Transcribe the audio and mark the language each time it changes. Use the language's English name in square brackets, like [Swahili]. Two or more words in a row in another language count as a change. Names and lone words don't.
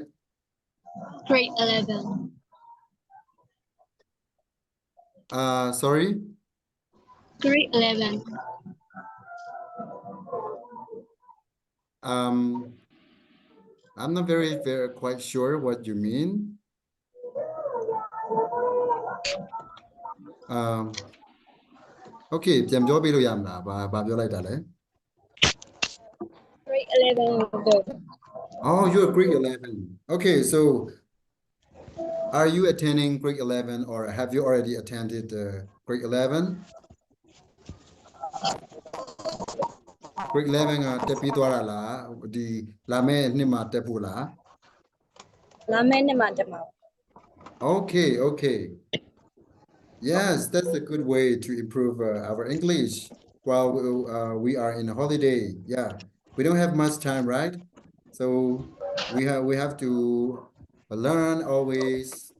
[English] Grade 11. Sorry? Grade 11. I'm not very quite sure what you mean. [Burmese] Okay, ပြန်ပြောပေးလို့ရမလားဘာပြောလိုက်တာလဲ [English] Grade 11. Oh, you're grade 11. Okay, so are you attending grade 11 or have you already attended grade 11? [Burmese] Grade 11 ကတက်ပြီးသွားတာလားဒီလာမယ့်နှစ်မှာတက်ဖို့လား [English] Okay, okay. Yes, that's a good way to improve our English while we are in a holiday. Yeah, we don't have much time, right? So we have to learn always.